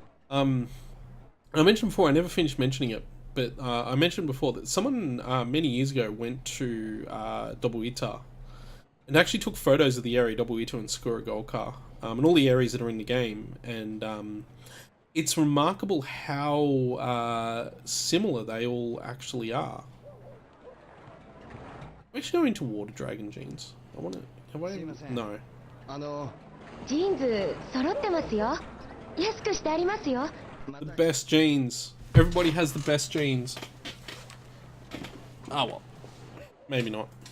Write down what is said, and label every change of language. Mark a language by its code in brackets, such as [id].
[en] I mentioned before, I never finished mentioning it, but I mentioned before that someone many years ago went to Dobuita and actually took photos of the area Dobuita and Skuragoka, and all the areas that are in the game, and it's remarkable how similar they all actually are. I'm actually going to Water Dragon jeans. I want to. Have I? No. [ja] ジーンズ揃ってますよ。安くしてありますよ。 [en] The best jeans. Everybody has the best jeans. Ah, well. Maybe not.